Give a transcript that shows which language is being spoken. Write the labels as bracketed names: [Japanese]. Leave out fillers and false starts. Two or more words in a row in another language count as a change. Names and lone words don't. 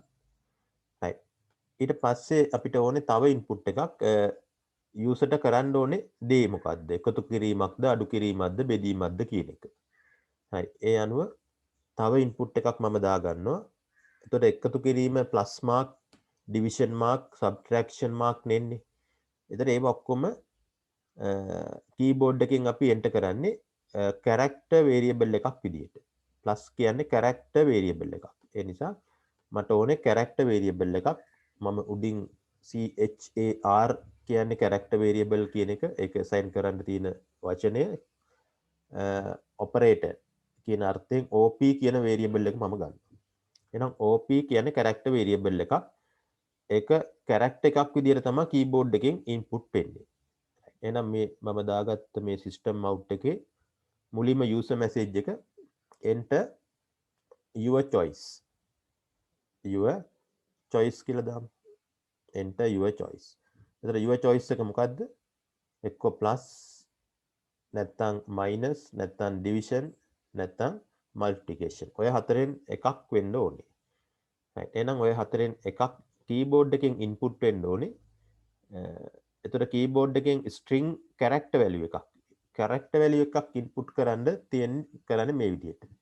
[Sinhala] right ඊට පස්සේ අපිට ඕනේ තව input එකක් user ට කරන්න ඕනේ දේ මොකද්ද? එකතු කිරීමක්ද අඩු කිරීමක්ද බෙදීමක්ද කියන එක. හරි ඒ අනුව තව input එකක් මම දා ගන්නවා. එතකොට එකතු කිරීම [English] plus mark, division mark, subtraction mark [Sinhala] නෙන්නේ. එතකොට ඒව ඔක්කොම keyboard එකෙන් අපි enter කරන්නේ [English] character variable [Sinhala] එකක් විදියට. plus කියන්නේ [English] character variable [Sinhala] එකක්. ඒ නිසා මට ඕනේ [English] character variable [Sinhala] එකක්. මම උඩින් char කියන්නේ [English] character variable [Sinhala] කියන එක ඒක assign කරන්න තියෙන වචනය operator කියන අර්ථයෙන් op කියන variable එක මම ගන්නවා. එහෙනම් op කියන්නේ [English] character variable [Sinhala] එකක්. ඒක character එකක් විදියට තමයි keyboard එකෙන් input වෙන්නේ. එහෙනම් මේ මම දාගත්ත මේ [English] system out [Sinhala] එකේ මුලින්ම [English] user message [Sinhala] එක [English] enter your choice [Sinhala] කියලා දාමු. [English] enter your choice. [Sinhala] එතන [English] your choice [Sinhala] එක මොකද්ද? එක්ක plus නැත්නම් minus නැත්නම් division නැත්නම් multiplication. ඔය හතරෙන් එකක් වෙන්න ඕනේ. right එහෙනම් ඔය හතරෙන් එකක් keyboard එකෙන් input වෙන්න ඕනේ. එතකොට keyboard එකෙන් [English] string character value [Sinhala] එකක් input කරන්නේ මේ විදිහට.